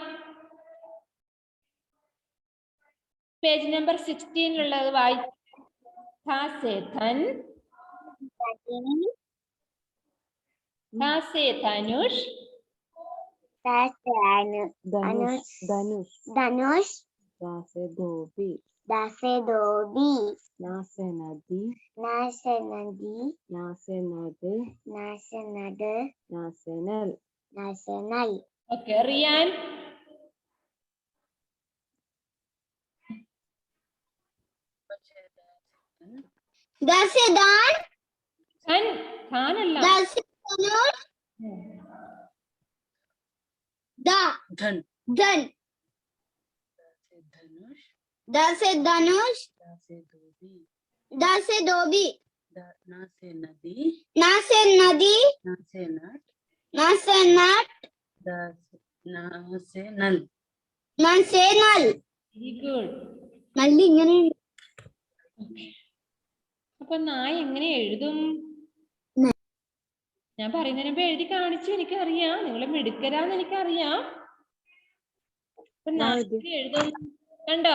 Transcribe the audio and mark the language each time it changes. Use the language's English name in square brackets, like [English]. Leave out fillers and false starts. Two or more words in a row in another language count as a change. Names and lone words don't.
[English] page number [Malayalam] 16 ഉള്ളത് വായിച്ചു [Hindi] धा से धन धा से धनुष धनुष धनुष दा से धोबी दा से धोबी ना से नदी ना से नदी ना से नट ना से नट ना से नल ना से नल ഓക്കെ, റിയാൻ. दा से धन. [Malayalam] ഖാനല്ല. [Hindi] दा से धनुष। दा. धन Dhan. धनुष दा से धनुष. दा से धोबी दा से धोबी. ना से नदी ना से नदी. ना से नट ना से नट. ना से नल ना से नल. [English] very good. [Malayalam] നല്ലി ഇങ്ങനെ അപ്പൊ നായ എങ്ങനെ എഴുതും? ഞാൻ പറയുന്നതിന് മുമ്പ് എഴുതി കാണിച്ചു, എനിക്കറിയാം. നിങ്ങൾ മിടുക്കരാന്ന് എനിക്കറിയാം. അപ്പൊ നായ എഴുതും കണ്ടോ?